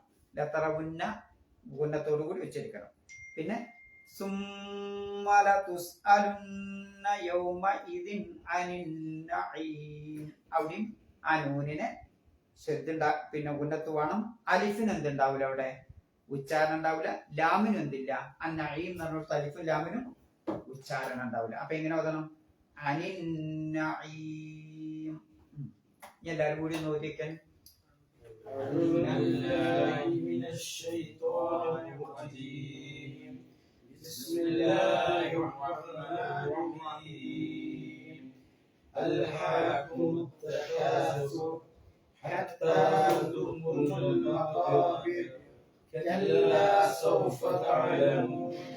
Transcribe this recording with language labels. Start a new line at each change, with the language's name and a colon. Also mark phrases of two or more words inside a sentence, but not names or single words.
Malayalam: ലതറവുന്ന ഉന്നത്തോടു കൂടി ഉച്ചരിക്കണം. പിന്നെ
Arabic: ثم لتسألن يومئذ عن النعيم,
Malayalam: അവിടെയും ആ നൂനിനെ ശ്രദ്ധ പിന്നെ ഉന്നത്ത് വേണം. അലിഫിന് എന്തുണ്ടാവില്ല, അവിടെ ഉച്ചാരണം ഉണ്ടാവില്ല. ലാമിനും എന്തില്ല, അന്നഈം എന്ന് പറഞ്ഞ അലിഫും ലാമിനും ഉച്ചാരണം ഉണ്ടാവില്ല. അപ്പൊ എങ്ങനെ ഓതണം?
Arabic: عن النعيم.
Malayalam: എല്ലാവരും കൂടി നോക്കിക്കാൻ.
Arabic: أعوذ بالله من الشيطان الرجيم بسم الله الرحمن الرحيم ألهاكم التكاثر حتى زرتم المقابر كلا سوف تعلمون